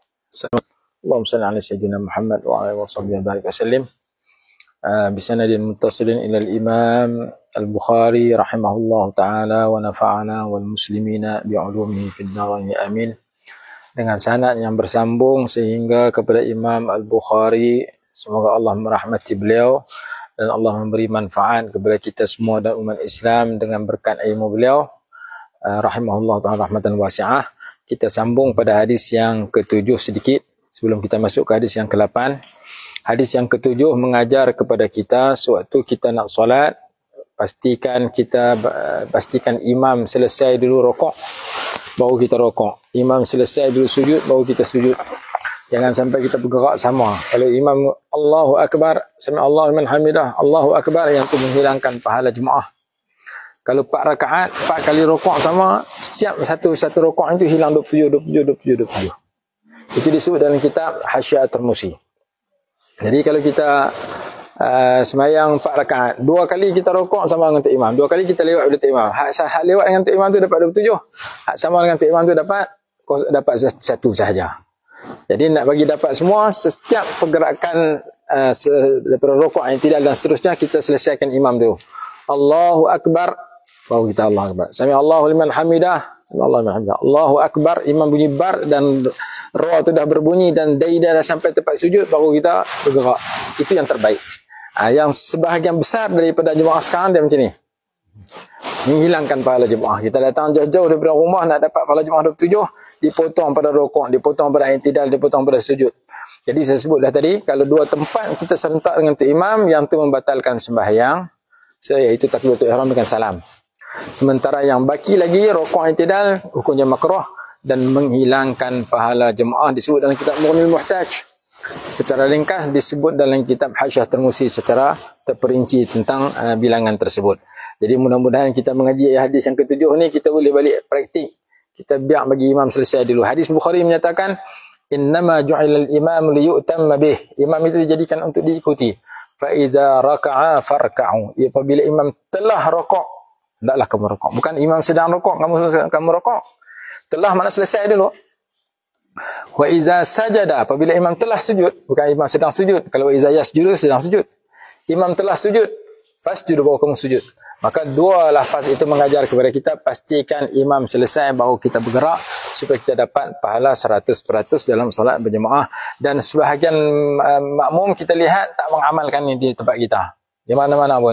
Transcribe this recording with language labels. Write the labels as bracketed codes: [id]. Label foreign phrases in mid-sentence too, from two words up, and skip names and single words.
[ar] اللهم صل على سيدنا محمد وعلى اله وصحبه وبارك وسلم. بسند متصل الى الامام البخاري رحمه الله تعالى ونفعنا والmuslimin بعلومه في الدارين amin. [ms] Dengan sanad yang bersambung sehingga kepada Imam Al-Bukhari, semoga Allah merahmati beliau dan Allah memberi manfaat kepada kita semua dan umat Islam dengan berkat ilmu beliau [ar] رحمه الله تعالى رحمة واسعة. [ms] Kita sambung pada hadis yang ke-7 sedikit sebelum kita masuk ke hadis yang ke-8. Hadis yang ke-7 mengajar kepada kita sewaktu kita nak solat, pastikan imam selesai dulu rokok baru kita rokok. Imam selesai dulu sujud baru kita sujud. Jangan sampai kita bergerak sama. Kalau imam [ar] الله أكبر، سمع الله لمن حمده، الله أكبر, [ms] yang itu menghilangkan pahala jemaah. Kalau 4 rakaat, 4 kali rokok sama, setiap satu rokok itu hilang 27. Itu disebut dalam kitab Hasyiah At-Tirmizi. Jadi kalau kita semayang 4 rakaat, 2 kali kita rokok sama dengan tok imam, 2 kali kita lewat tok imam. Hak lewat dengan tok imam tu dapat 27. Hak sama dengan tok imam tu dapat satu sahaja. Jadi nak bagi dapat semua, setiap pergerakan daripada rokok yang tidak dan seterusnya, kita selesaikan imam tu. [ar] الله أكبر, [ms] baru kita [ar] الله أكبر. سمع الله لمن حمده، سمع الله لمن حمده. الله أكبر, [ms] imam bunyi bar dan ra tu dah berbunyi dan dai dah sampai tempat sujud, baru kita bergerak. Itu yang terbaik. Yang sebahagian besar daripada jemaah sekarang dia macam ni, menghilangkan pahala jemaah. Kita datang jauh-jauh daripada rumah nak dapat pahala jemaah 27, dipotong pada rokok, dipotong pada i'tidal, dipotong pada sujud. Jadi saya sebut dah tadi, kalau 2 tempat kita serentak dengan tok imam, yang tu membatalkan sembahyang, iaitu takbiratul ihram dengan salam. Sementara yang baki lagi rokok i'tidal, hukumnya makruh dan menghilangkan pahala jemaah, disebut dalam kitab Mughnil Muhtaj. Secara ringkas disebut dalam kitab Hasyiah Tirmizi secara terperinci tentang bilangan tersebut. Jadi mudah-mudahan kita mengaji hadis yang ke-7 ni, kita boleh balik praktik. Kita biar bagi imam selesai dulu. Hadis Bukhari menyatakan, [ar] إنما جعل الإمام ليؤتم به. [ms] Imam itu dijadikan untuk diikuti. [ar] فإذا ركع فاركعوا. [ms] Apabila imam telah rokok, hendaklah kamu rokok. Bukan imam sedang rokok, kamu rokok. Telah makna selesai dulu. [ar] وإذا سجد, [ms] apabila imam telah sujud, bukan imam sedang sujud. [ar] Kalau وإذا يسجد, [ms] sedang sujud. Imam telah sujud, fasjudu, baru kamu sujud. Maka 2 lafaz itu mengajar kepada kita, pastikan imam selesai baru kita bergerak, supaya kita dapat pahala 100% dalam solat berjemaah. Dan sebahagian makmum kita lihat tak mengamalkan ini di tempat kita, di mana-mana pun.